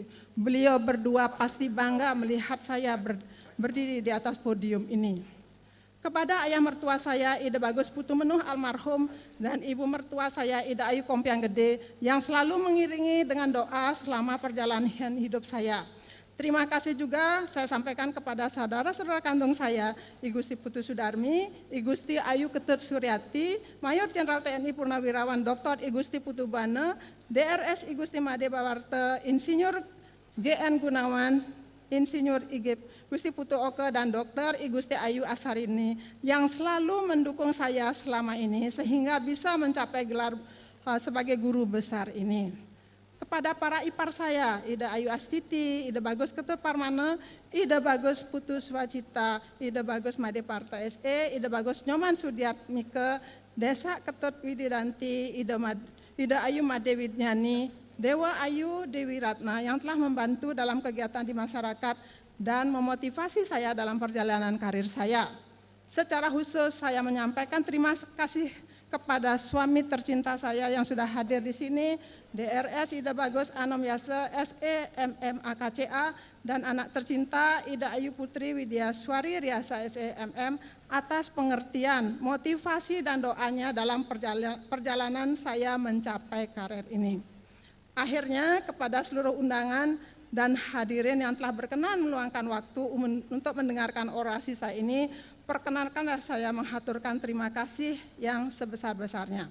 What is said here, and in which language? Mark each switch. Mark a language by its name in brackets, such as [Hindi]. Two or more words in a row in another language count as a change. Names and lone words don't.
[Indonesian] Beliau berdua pasti bangga melihat saya berdiri di atas podium ini. Kepada ayah mertua saya, Ida Bagus Putu Menuh almarhum, dan ibu mertua saya, Ida Ayu Kompiang Gede, yang selalu mengiringi dengan doa selama perjalanan hidup saya. Terima kasih juga saya sampaikan kepada saudara-saudara kandung saya, I Gusti Putu Sudarmi, I Gusti Ayu Ketut Suryati, Mayor Jenderal TNI Purnawirawan Dr. I Gusti Putu Bane, DRS I Gusti Made Bawarte, Insinyur GN Gunawan, Insinyur IG Gusti Putu Oke, dan Dr. I Gusti Ayu Asarini yang selalu mendukung saya selama ini sehingga bisa mencapai gelar sebagai guru besar ini. Kepada para ipar saya, Ida Ayu Astiti, Ida Bagus Ketut Parmana, Ida Bagus Putu Swacita, Ida Bagus Made Parta SE, Ida Bagus Nyoman Sudiat Mike, Desa Ketut Wididanti, Ida Ayu Made Widnyani, Dewa Ayu Dewi Ratna yang telah membantu dalam kegiatan di masyarakat dan memotivasi saya dalam perjalanan karir saya. Secara khusus saya menyampaikan terima kasih kepada suami tercinta saya yang sudah hadir di sini, DRS Ida Bagus Anom Yase SE MMAKCA, dan anak tercinta Ida Ayu Putri Widya Swari Riasa SE MM atas pengertian, motivasi dan doanya dalam perjalanan saya mencapai karir ini. Akhirnya kepada seluruh undangan dan hadirin yang telah berkenan meluangkan waktu untuk mendengarkan orasi saya ini, perkenankanlah saya mengaturkan terima kasih yang sebesar-besarnya.